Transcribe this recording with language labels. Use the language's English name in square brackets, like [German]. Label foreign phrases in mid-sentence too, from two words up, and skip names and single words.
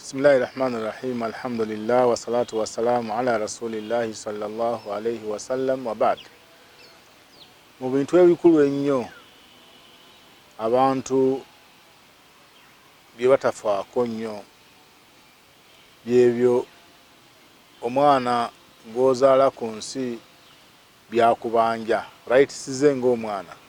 [Arabic] بسم الله الرحمن الرحيم. الحمد لله والصلاة والسلام على رسول الله صلى الله عليه وسلم وبعد. [Ganda] Mu bintu ebikulu ennyo abantu bye batafaako nnyo byebyo omwana gw'ozaala ku nsi byakubanja rights ze ng'omwana.